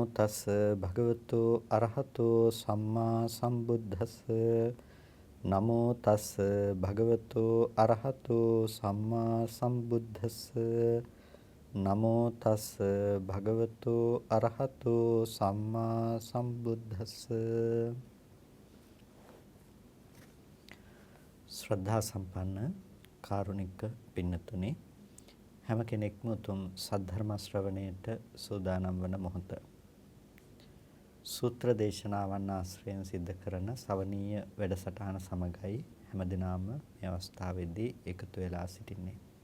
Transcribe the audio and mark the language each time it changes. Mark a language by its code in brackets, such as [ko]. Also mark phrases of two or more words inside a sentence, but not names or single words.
[pi] තස්ස භගවතු අරහතෝ සම්මා සම්බුද්දස්ස නමෝ තස්ස භගවතු අරහතෝ සම්මා සම්බුද්දස්ස නමෝ තස්ස භගවතු අරහතෝ සම්මා සම්බුද්දස්ස. [si] ශ්‍රද්ධා සම්පන්න කාරුණික පින්නතුනි, හැම කෙනෙක්ම උතුම් සද්ධර්ම ශ්‍රවණයට සූදානම් වන මොහොත සූත්‍ර දේශනාවන් ආශ්‍රයෙන් සිද්ධ කරන සවනීය වැඩසටහන සමගයි හැමදිනම මේ අවස්ථාවේදී එකතු වෙලා සිටින්නේ.